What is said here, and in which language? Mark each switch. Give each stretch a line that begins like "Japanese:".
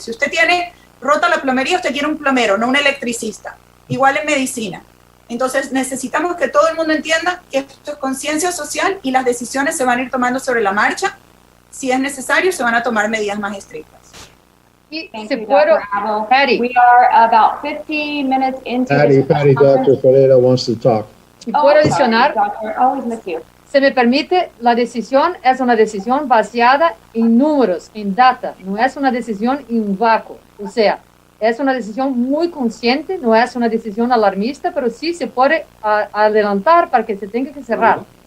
Spanish: Si usted tiene rota la plomería, usted quiere un plomero, no un electricista. Igual en medicina. Entonces necesitamos que todo el mundo entienda que esto es conciencia social y las decisiones se van a ir tomando sobre la marcha. Si es necesario, se van a tomar medidas más estrictas.
English: Thank you, Dr. Abo. Patty. We are about 50 minutes into this Patty, Dr. Pereira wants to talk.
Spanish: Si puedo adicionar,
English: doctor, always miss you.
Spanish: se me permite, la decisión es una decisión basada en números, en data, no es una decisión en un vacuo. O sea, es una decisión muy consciente, no es una decisión alarmista, pero sí se puede adelantar para que se tenga que cerrar.